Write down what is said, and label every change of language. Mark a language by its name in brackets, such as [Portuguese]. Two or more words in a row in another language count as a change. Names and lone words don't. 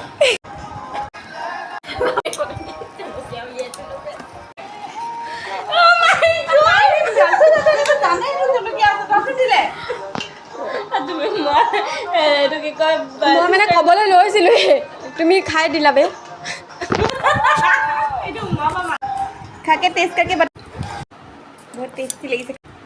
[Assamese] মই মানে ক'বলৈ লৈছিলোঁ তুমি খাই দিলা বে [Hindi] खा के टेस्ट करके बता बहुत टेस्टी लगी